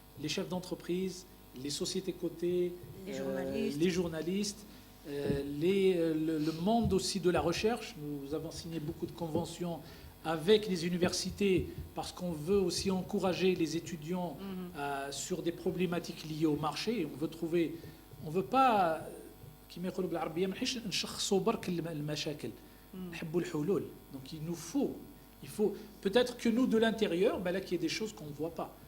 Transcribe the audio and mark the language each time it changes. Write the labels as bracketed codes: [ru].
[fr] Les chefs d'entreprise, les sociétés cotées, les journalistes, le monde aussi de la recherche. Nous avons signé beaucoup de conventions avec les universités parce qu'on veut aussi encourager les étudiants sur des problématiques liées au marché. Et on veut pas [ar] كما يقولوا بالعربية ما نحبش نشخصوا برك المشاكل نحبوا الحلول. [fr] Donc il faut peut-être que nous de l'intérieur là qu'il y ait des choses qu'on ne voit pas.